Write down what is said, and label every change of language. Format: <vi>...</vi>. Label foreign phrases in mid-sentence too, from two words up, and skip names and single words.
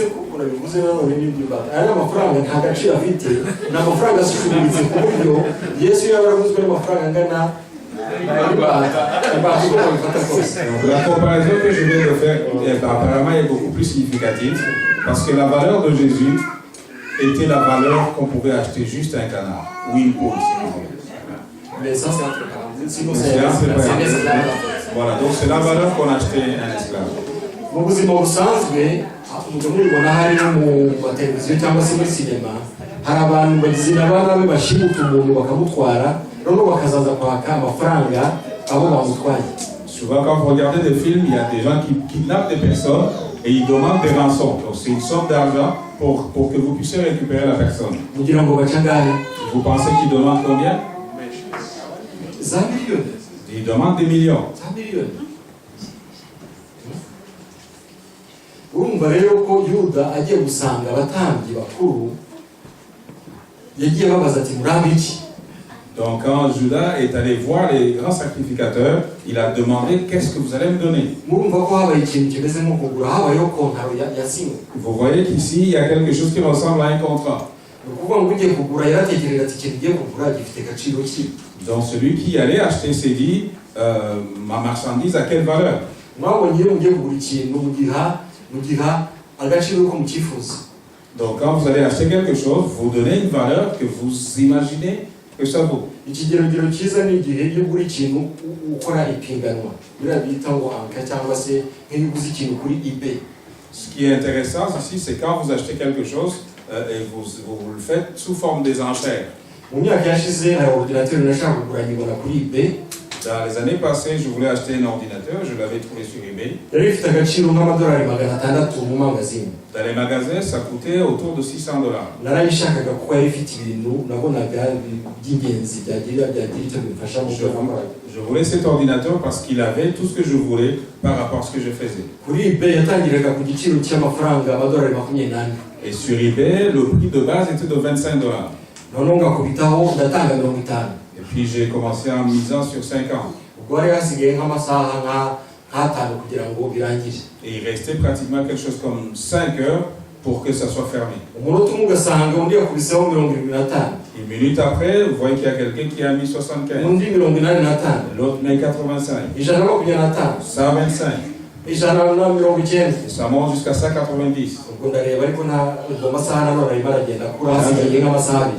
<fr>Donc, la comparaison que je viens de faire apparemment est beaucoup plus significative parce que la valeur de Jésus était la valeur qu'on pouvait acheter juste un canard ou une poule, si vous voulez. Mais ça, c'est entre parenthèses. Voilà, donc c'est la valeur qu'on achetait un esclave.</fr> <rw>Mu buzima busanzwe mubibona hari no mu mateleviziyo cyangwa se muri sinema, hari abantu bagize n'abana be bashimuta umuntu bakamutwara noneho bakazaza kwaka amafaranga abo bamutwaye.</rw> <fr>Souvent quand vous regardez des films, il y a des gens qui kidnappent des personnes et ils demandent des rançons. Donc c'est une somme d'argent pour que vous puissiez récupérer la personne.</fr> <rw>Mugira ngo bacangane.</rw> <fr>Vous pensez qu'ils demandent combien?</fr> <rw>Za miliyoni.</rw> <fr>Ils demandent des millions.</fr> <rw>Za miliyoni. Urumva rero ko Yuda agiye gusanga abatambyi bakuru yagiye babaza ati murabiki.</rw> <fr>Donc quand Judas est allé voir les grands sacrificateurs, il a demandé qu'est-ce que vous allez me donner.</fr> <rw>Murumva ko habaye ikintu kimeze nko kugura, habayeho kontaro yasinywe.</rw> <fr>Vous voyez qu'ici il y a quelque chose qui ressemble à un contrat. Donc celui qui allait acheter s'est dit, ma marchandise à quelle valeur? Donc quand vous allez acheter quelque chose, vous donnez une valeur que vous imaginez que ça vaut.</fr> <rw>ikigero cyiza ni igihe iyo ugura ikintu ukora ipiganwa biriya bita ngo anka cyangwa se nk'iyo uguze ikintu kuri eBay.</rw> <fr>Ce qui est intéressant ici, c'est quand vous achetez quelque chose et vous le faites sous forme des enchères.</fr> <rw>Mu myaka yashize hari ordinateur nashaka kugura nyibona kuri eBay.</rw> <fr>Dans les années passées, je voulais acheter un ordinateur, je l'avais trouvé sur eBay.</fr> <rw>Yari ifite agaciro nk'amadolari 600 mu magazine.</rw> <fr>Dans les magasins, ça coûtait autour de $600.</fr> <rw>Narayishakaga kuko yari ifite ibintu nabonaga by'ingenzi byagira icyo bifasha mu gukora.</rw> <fr>Je voulais cet ordinateur parce qu'il avait tout ce que je voulais par rapport à ce que je faisais.</fr> <rw>Kuri eBay yatangiraga ku giciro cy'amafaranga amadolari 28.</rw> <fr>Et sur eBay, le prix de base était de $25.</fr> <rw>Noneho ngakubitaho ndatanga 50.</rw> <fr>Et puis j'ai commencé en misant sur 5 ans.</fr> <rw>Ubwo hari hasigaye nk'amasaha nk'atanu kugira ngo birangire.</rw> <fr>Et il restait pratiquement quelque chose comme 5 heures pour que ça soit fermé.</fr> <rw>Umunota umwe ugasanga undi yakubiseho 75.</rw> <fr>Une minute après, vous voyez qu'il y a quelqu'un qui a mis 75.</fr> <rw>Undi 85.</rw> <fr>L'autre met 85. 125. 125. 190. Et ça monte jusqu'à 190.</fr> <rw>Ubwo ndareba ariko ubwo masaha nanone arimo aragenda kuri hasigaye nk'amasaha 2.</rw>